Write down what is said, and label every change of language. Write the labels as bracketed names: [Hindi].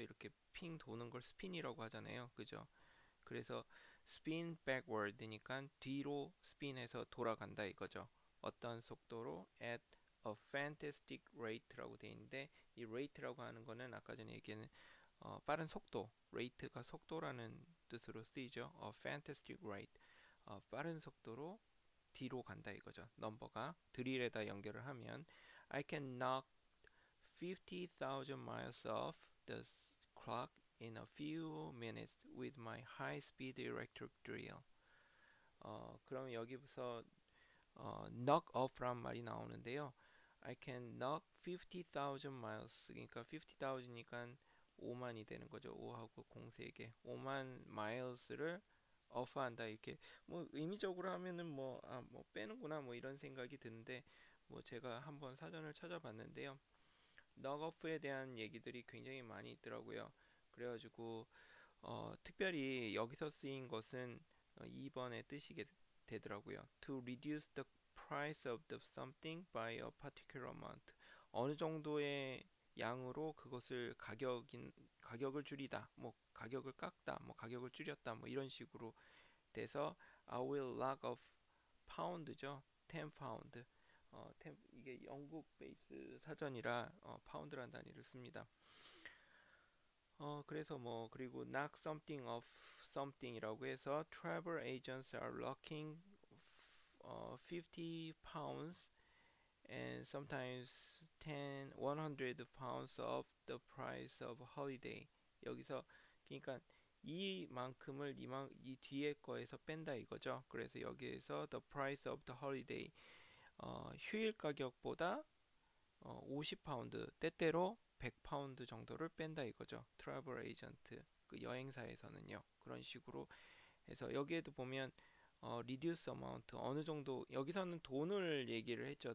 [Korean] 이렇게 핑 도는 걸 스핀이라고 하잖아요. 그죠? 그래서 [English] spin backward [Korean] 니까 뒤로 스핀해서 돌아간다 이거죠. 어떤 속도로 [English] at a fantastic rate [Korean] 라고 돼 있는데 이 rate라고 하는 거는 아까 전에 얘기한 빠른 속도, rate가 속도라는 뜻으로 쓰이죠. [English] a fantastic rate, [Korean] 빠른 속도로 뒤로 간다 이거죠. 넘버가 드릴에다 연결을 하면 [English] I can knock 50,000 miles off the clock in a few minutes with my high-speed electric drill. [Korean] 그럼 여기서 knock off란 말이 나오는데요. [English] I can knock 50,000 miles. [Korean] 그러니까 50,000이니까 5만이 되는 거죠. 5하고 0 3개. 5만 miles를 off한다 이렇게 뭐 의미적으로 하면은 뭐 빼는구나 뭐 이런 생각이 드는데 뭐 제가 한번 사전을 찾아봤는데요. 넉오프에 대한 얘기들이 굉장히 많이 있더라고요. 그래가지고 특별히 여기서 쓰인 것은 2번의 뜻이 되더라고요. [English] To reduce the price of the something by a particular amount. [Korean] 어느 정도의 양으로 그것을 가격을 줄이다, 뭐 가격을 깎다, 뭐 가격을 줄였다, 뭐 이런 식으로 돼서 [English] I will knock off pound [Korean] 죠. [English] 10 pound. [Korean] 이게 영국 베이스 사전이라 파운드란 단위를 씁니다. 그래서 뭐 그리고 [English] knock something off something이라고 해서 travel agents are locking 50 pounds and sometimes 100 pounds off the price of holiday. [Korean] 여기서 그러니까 이만큼을 이 뒤에 거에서 뺀다 이거죠. 그래서 여기에서 [English] the price of the holiday, [Korean] 휴일 가격보다 50파운드, 때때로 100파운드 정도를 뺀다 이거죠. 트래블 에이전트, 그 여행사에서는요. 그런 식으로 해서 여기에도 보면 [English] reduce amount, [Korean] 어느 정도, 여기서는 돈을 얘기를 했죠.